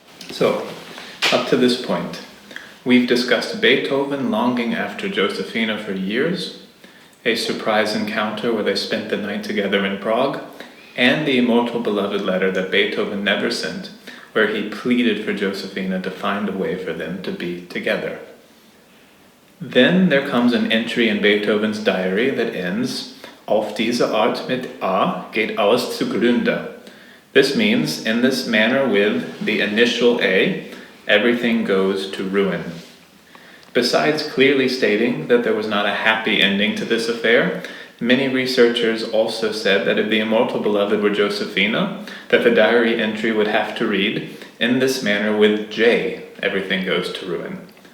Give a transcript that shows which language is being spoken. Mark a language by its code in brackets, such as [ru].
[en] So, up to this point, we've discussed Beethoven longing after Josefina for years, a surprise encounter where they spent the night together in Prague, and the Immortal Beloved letter that Beethoven never sent, where he pleaded for Josefina to find a way for them to be together. Then there comes an entry in Beethoven's diary that ends, [de] Auf diese Art mit A geht alles zugrunde. [en] This means, in this manner with the initial A, everything goes to ruin. Besides clearly stating that there was not a happy ending to this affair, many researchers also said that if the Immortal Beloved were Josefina, that the diary entry would have to read, in this manner with J, everything goes to ruin.